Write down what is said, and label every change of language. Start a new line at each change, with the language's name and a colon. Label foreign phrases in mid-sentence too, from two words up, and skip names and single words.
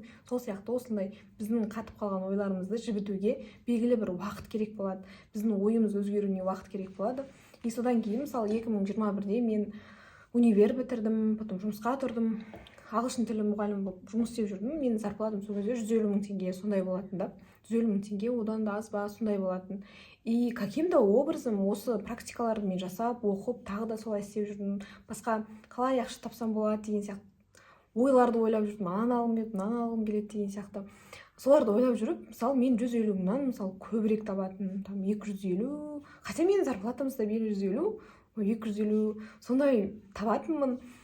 Kazakh: Сол сияқты осындай біздің қатып қалған ойларымызды жібітуге белгілі бір уақыт керек болады. Біздің ойымыз өзгеруіне уақыт керек болады. И содан кейін, мысалы, 2021-де мен универ бітірдім, потом жұмысқа тұрдым, ағылшын тілі мұғалімі болып жұмыс істеп жүрдім. Менің зарплатам сол кезде 150 000 теңге сондай болатын да. 150 000 теңге, одан да аз ба, сондай болатын.
Russian: И каким-то образом
Kazakh: осы практикаларды мен жасап, оқып, тағы да солай істеп жүрдім. Басқа қалай ақша тапсам болады деген сияқты ойларды ойлап жүрдім. Мынаны алғым келеді деген сияқты. Соларды ойлап жүріп, мысалы, мен 150 000-нан, мысалы, көбірек табатын,
Russian: там 250, хотя
Kazakh: менің зарплатамыз да 150, 250, сондай табатынмын.